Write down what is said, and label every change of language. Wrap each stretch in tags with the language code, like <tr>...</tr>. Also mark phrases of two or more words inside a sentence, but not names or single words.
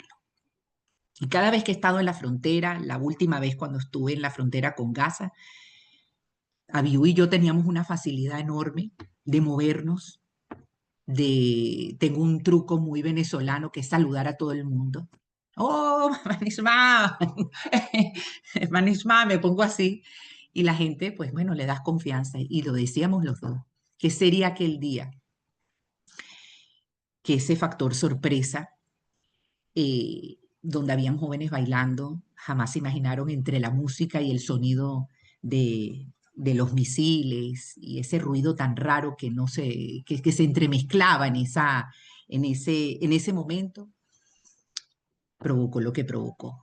<es>Y cada vez que he estado en la frontera, la última vez cuando estuve en la frontera con Gaza, Abiú y yo teníamos una facilidad enorme de movernos. Tengo un truco muy venezolano que es saludar a todo el mundo.</es> <he>¡Oh, מה נשמע! מה נשמע,</he> <es>me pongo así. Y la gente, pues bueno, le das confianza. Y lo decíamos los dos. ¿Qué sería aquel día? Que ese factor sorpresa, donde habían jóvenes bailando, jamás se imaginaron entre la música y el sonido de los misiles y ese ruido tan raro que se entremezclaba en ese momento, provocó lo que provocó.</es>